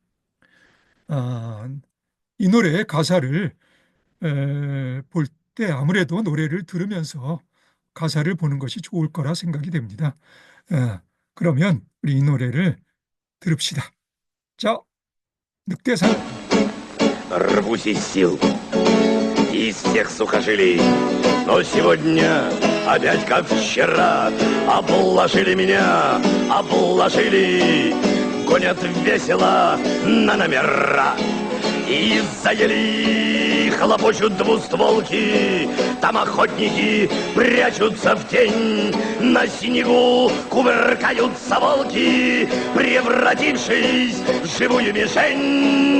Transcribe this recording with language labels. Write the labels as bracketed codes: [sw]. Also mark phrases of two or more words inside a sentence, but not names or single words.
[ko] 이 노래의 가사를 볼 때 아무래도 노래를 들으면서 가사를 보는 것이 좋을 거라 생각이 됩니다. 그러면 우리 이 노래를 들읍시다. 자, 늑대사냥. [ru] Рвусь из сил, из всех сухожилий, но сегодня опять как вчера обложили меня, обложили, гонят весело на номера. И из-за ели хлопочут двустволки, там охотники прячутся в тень, на снегу кувыркаются волки, превратившись в живую мишень.